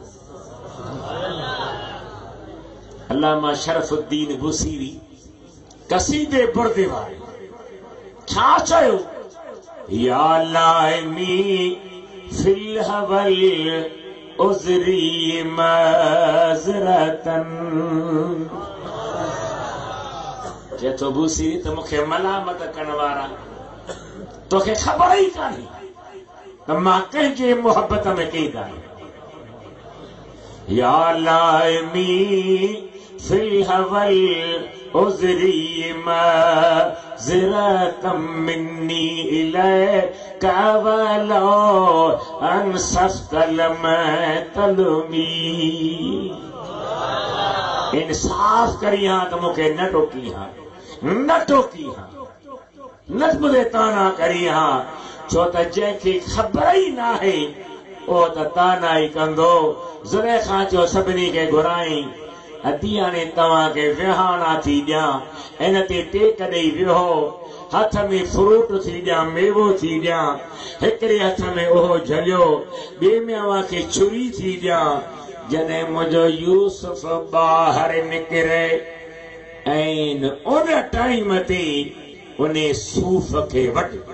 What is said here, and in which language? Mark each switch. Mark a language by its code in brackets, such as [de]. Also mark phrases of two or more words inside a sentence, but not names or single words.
[sd] अल्लामा शरफुद्दीन बुसीरी कसीदे बुर्दे वारे छा चयो [ar] يا لائمي في الهوى العذري معذرة [sd] जे तो बुसीरी त मूंखे मलामत करण वारा तोखे ख़बर ई कान्हे त मां कंहिंजे मोहब्बत में क़ैद आहियां [ar] يا لائمي في الهوى العذري معذرة مني إليك ولو أنصفت لم تلم [sd] इंसाफ करी हां त मूंखे न टोकी हां न मुझे ताना करी हां छो त जंहिंखे ख़बर ई नाहे ओ त ताना ई कंदो ज़ुलेखा चयो सभिनी खे घुराई अदी हाणे तव्हांखे विहाणा थी ॾियां इन ते टेक ॾेई विहो हथ में फ्रूट थी ॾियां मेवो थी ॾियां हिकिड़े हथ में उहो झलियो ॿिए में अव्हांखे छुरी थी ॾियां जॾहिं मुंहिंजो यूसुफ ॿाहिरि निकिरे ऐं उन टाइम ते उन सूफ़ खे वटि